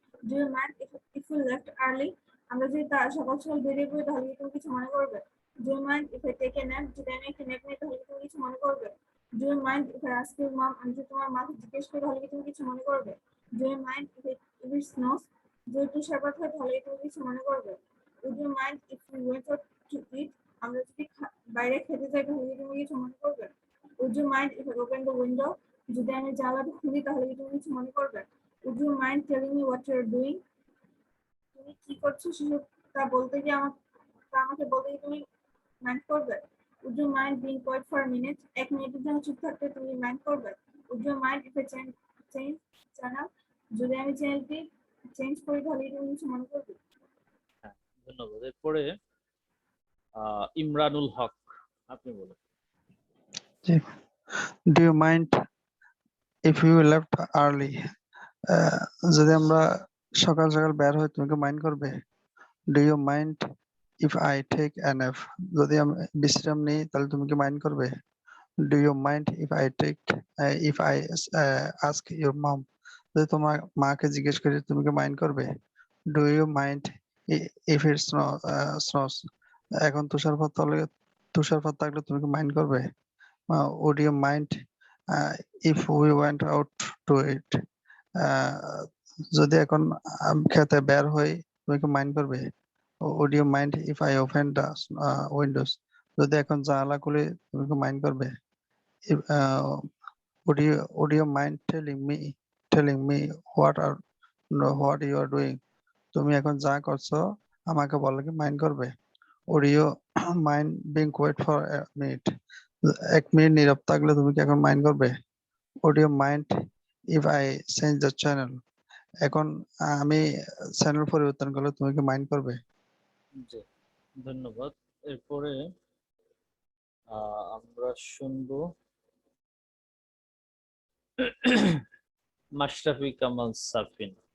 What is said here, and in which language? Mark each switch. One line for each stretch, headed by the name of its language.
English: Do you mind if we left early?
Bangla: আমরা যদি সকাল সকাল বেরিয়ে পড়ি তাহলে কি তুমি কিছু মনে করবে?
English: Do you mind if I take a nap?
Bangla: যদি আমি একটা nap নিই তাহলে কি তুমি কিছু মনে করবে?
English: Do you mind if I ask your mom?
Bangla: আমি যদি তোমার মাকে জিজ্ঞেস করি তাহলে কি তুমি কিছু মনে করবে?
English: Do you mind if it snows?
Bangla: যদি তুষারপাত হয় তাহলে কি তুমি কিছু মনে করবে?
English: Would you mind if we went out to eat?
Bangla: আমরা যদি বাইরে খেতে যাই তাহলে কি তুমি কিছু মনে করবে?
English: Would you mind if I open the window?
Bangla: যদি আমি জানালাটা খুলি তাহলে কি তুমি কিছু মনে করবে?
English: Would you mind telling me what you're doing?
Bangla: তুমি কি করছো সেটা বলতে গিয়ে আমাকে বলতে গিয়ে তুমি মাইন্ড করবে?
English: Would you mind being quiet for a minute?
Bangla: এক মিনিটের জন্য চুপ থাকতে তুমি মাইন্ড করবে?
English: Would you mind if I change channel?
Bangla: যদি আমি চ্যানেলটি চেঞ্জ করি তাহলে তুমি কিছু মনে করবে? ধন্যবাদ। এরপরে ইমরানুল হক, আপনি বলুন।
English: Do you mind if you left early?
Bangla: যদি আমরা সকাল সকাল বের হই তুমি কি মাইন্ড করবে?
English: Do you mind if I take a nap?
Bangla: যদি আমি বিশ্রাম নিই তাহলে তুমি কি মাইন্ড করবে?
English: Do you mind if I ask your mom?
Bangla: যদি তোমার মাকে জিজ্ঞেস করি তুমি কি মাইন্ড করবে?
English: Do you mind if it snows?
Bangla: এখন তুষারপাত থাকলে তুমি কি মাইন্ড করবে?
English: Would you mind if we went out to eat?
Bangla: যদি এখন খেতে বের হই তুমি কি মাইন্ড করবে?
English: Would you mind if I open the windows?
Bangla: যদি এখন জানালা খুলি তুমি কি মাইন্ড করবে?
English: Would you mind telling me what you are doing?
Bangla: তুমি এখন যা করছো আমাকে বললে কি মাইন্ড করবে?
English: Would you mind being quiet for a minute?
Bangla: এক মিনিট নীরব থাকলে তুমি কি এখন মাইন্ড করবে?
English: Would you mind if I change the channel?
Bangla: এখন আমি চ্যানেল পরিবর্তন করলে তুমি কি মাইন্ড করবে? জি ধন্যবাদ। এরপরে আমরা শুনবো মাশরাফি কামাল সাফিন।